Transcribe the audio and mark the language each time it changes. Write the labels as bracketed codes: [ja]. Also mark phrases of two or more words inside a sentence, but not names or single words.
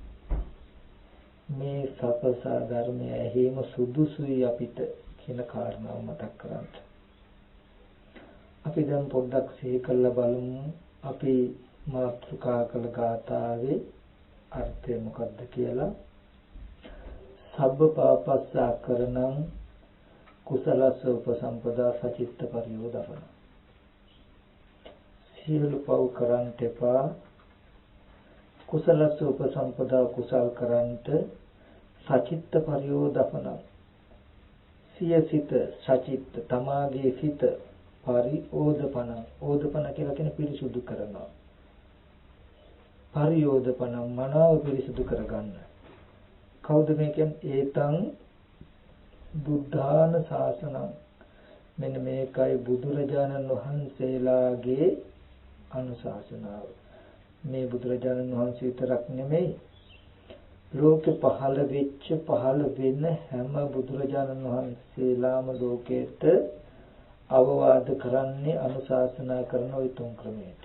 [si] මේ සත්‍ය ධර්මය ඇහිම සුදුසුයි අපිට කියන කාරණාව මතක් කරගන්න. අපි දැන් පොඩ්ඩක් සිහි කරලා බලමු අපි මාතෘකා කළ ගාථාවේ අර්ථය මොකක්ද කියලා. [pi] සබ්බ පාපස්සා කරණං කුසලස්ස උපසම්පදා සචිත්ත පරියෝදපන. [si] සියලු පව් කරන්ට එපා, [pi] කුසලස්ස උපසම්පදා [si] කුසල් කරන්ට [pi] සචිත්ත පරියෝදපන. [si] සිය සිත සචිත්ත තමාගේ සිත පරිෝදපන. ඕදපන කියලා කියන පිරිසුදු කරනවා. පරියෝදපන මනාව පිරිසුදු කරගන්න. කවුද මේ කියන්නේ? [pi] ඒතං බුද්ධාන ශාසනං. [si] මෙන්න මේකයි බුදුරජාණන් වහන්සේලාගේ අනුශාසනාව. මේ බුදුරජාණන් වහන්සේ විතරක් නෙමෙයි, ලෝකෙ පහළ වෙච්ච පහළ වෙන හැම බුදුරජාණන් වහන්සේලාම ලෝකෙට අවවාද කරන්නේ අනුශාසනා කරන ওই තුන් ක්‍රමයට.